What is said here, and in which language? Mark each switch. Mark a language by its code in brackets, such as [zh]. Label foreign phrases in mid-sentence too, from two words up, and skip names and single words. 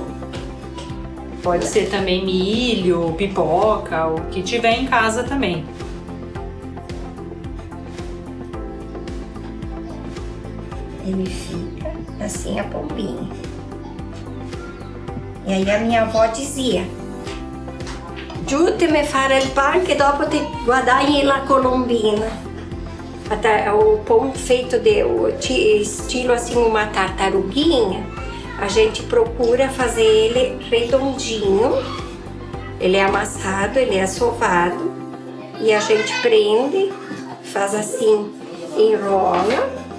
[pt] Pode ser também milho, pipoca, o que tiver em casa também. Ele fica assim a pombinha. E aí a minha avó dizia: [it] "Aiutami a fare il pan che dopo ti guadagni la colombina." [pt] Até o pão feito de estilo assim uma tartaruguinha, a gente procura fazer ele redondinho. Ele é amassado, ele é sovado e a gente prende, faz assim, enrola.